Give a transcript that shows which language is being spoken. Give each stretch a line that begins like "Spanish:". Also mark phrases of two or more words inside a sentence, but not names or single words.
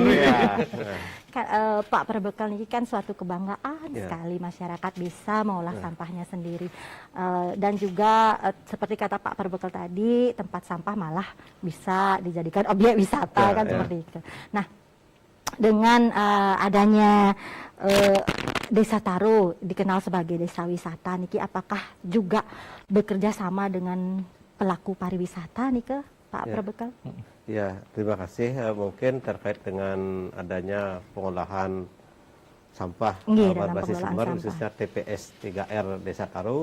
Indonesian: Pak Perbekal ini kan suatu kebanggaan sekali masyarakat bisa mengolah sampahnya sendiri. Dan juga seperti kata Pak Perbekal tadi, tempat sampah malah bisa dijadikan objek wisata kan seperti itu. Nah, dengan adanya Desa Taruh dikenal sebagai desa wisata niki, apakah juga bekerja sama dengan pelaku pariwisata nih ke Pak Perbekal? Ya, terima kasih. Mungkin terkait dengan adanya pengolahan sampah Nggih, dalam berbasis pengelolaan sumber sampah. khususnya TPS 3R Desa Taru.